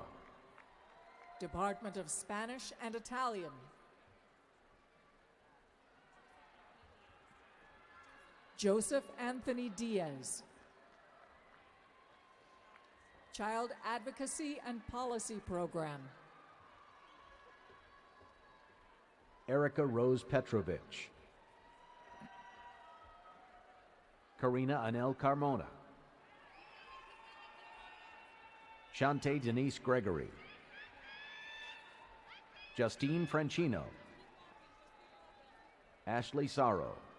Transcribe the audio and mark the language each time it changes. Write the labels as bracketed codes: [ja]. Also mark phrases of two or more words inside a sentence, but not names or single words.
[en] Department of Spanish and Italian. Joseph Anthony Diaz. Child Advocacy and Policy Program. Erica Rose Petrovich. Karina Anel Carmona. Shante Denise Gregory. Justine Franchino. Ashley Sorrow.